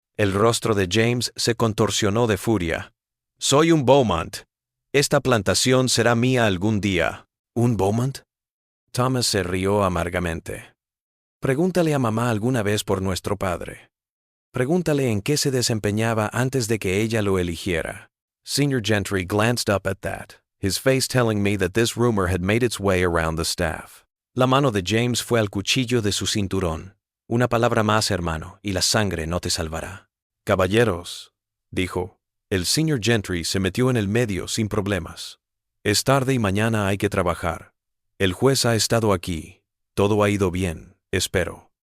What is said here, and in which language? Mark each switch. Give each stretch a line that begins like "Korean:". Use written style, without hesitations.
Spanish: El rostro de James se contorsionó de furia. Soy un Beaumont. Esta plantación será mía algún día. ¿Un Beaumont? Thomas se rió amargamente. Pregúntale a mamá alguna vez por nuestro padre. Pregúntale en qué se desempeñaba antes de que ella lo eligiera.
English: Senior Gentry glanced up at that, his face telling me that this rumor had made its way around the staff.
Spanish: La mano de James fue al cuchillo de su cinturón. Una palabra más, hermano, y la sangre no te salvará. Caballeros, dijo, El señor Gentry se metió en el medio sin problemas. Es tarde y mañana hay que trabajar. El juez ha estado aquí. Todo ha ido bien, espero.